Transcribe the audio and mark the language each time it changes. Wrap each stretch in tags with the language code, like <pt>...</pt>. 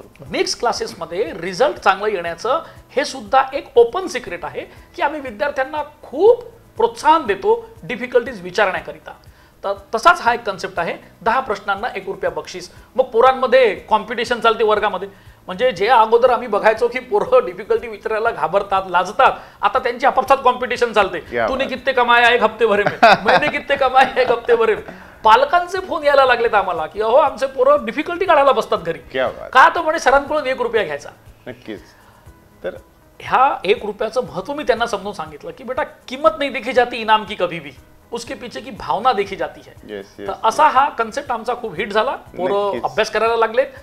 <mr>Mix क्लासेसमध्ये result चांगलं येण्याचं हे सुद्धा एक ओपन सिक्रेट आहे की आम्ही विद्यार्थ्यांना खूप प्रोत्साहन देतो डिफिकल्टीज विचारण्याकरिता. तर तसाच हा एक कन्सेप्ट आहे. 10 प्रश्नांना ₹1 बक्षीस. मग पोरांमध्ये कॉम्पिटिशन चालते वर्गामध्ये. म्हणजे जे अगोदर आम्ही बघायचो की पोरं डिफिकल्टी विचारायला घाबरतात, लाजतात, आता त्यांची आपापसात कॉम्पिटिशन चालते.</mr> <hi>तूने कितने कमाया 1 हफ्ते भरे में, मैंने कितने कमाया 1 हफ्ते भरे में.</hi> <mr>पालकांचे फोन यायला लागलेत आम्हाला की अहो आमचे पोरं डिफिकल्टी काढायला बसतात घरी. का तर म्हणे सरांकडून ₹1 घ्यायचा. नक्कीच. तर ह्या ₹1चं महत्व मी त्यांना समजून सांगितलं की</mr> <hi>बेटा किंमत नहीं देखी जाती इनाम की कभी भी, उसके पीछे की भावना देखी जाती है.</hi> <mr>तर असा हा कन्सेप्ट आमचा खूप हिट झाला. पोरं अभ्यास करायला लागलेत</mr>